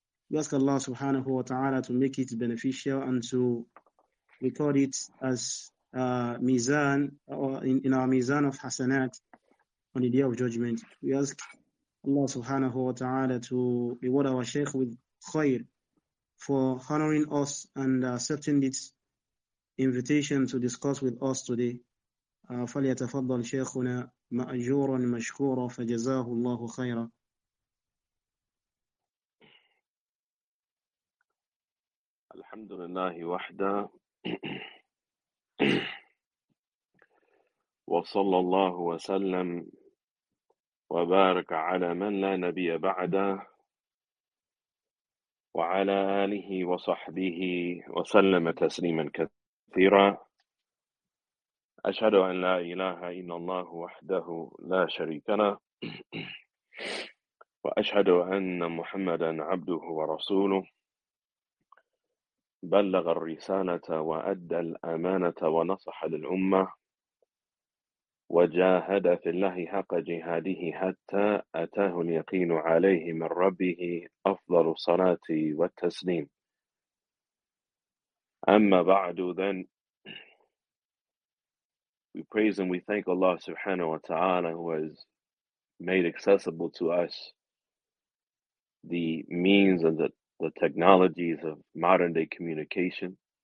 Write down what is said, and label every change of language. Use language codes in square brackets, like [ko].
[en] We ask Allah subhanahu wa ta'ala to make it beneficial and to record it as mizan, or in our mizan of hasanat on the day of judgment. We ask Allah subhanahu wa ta'ala to reward our sheikh with khair for honoring us and accepting this invitation to discuss with us today. [ar] فليتفضل شيخنا مأجورا مشكورا فجزاه الله خيرا. الحمد لله وحده وصلى الله وسلم وبارك على من لا نبي بعده وعلى آله وصحبه وسلم تسليما كثيرا. أشهد أن لا إله إلا الله وحده لا شريك له وأشهد أن محمدًا عبده ورسوله بلغ الرسالة وأدى الأمانة ونصح للأمة وجاهد في الله حق جهاده حتى أتاه اليقين عليه من ربه أفضل الصلاة والتسليم. أما بعد [en] then we praise and we thank Allah subhanahu wa ta'ala who has made accessible to us the means and the technologies of modern day communication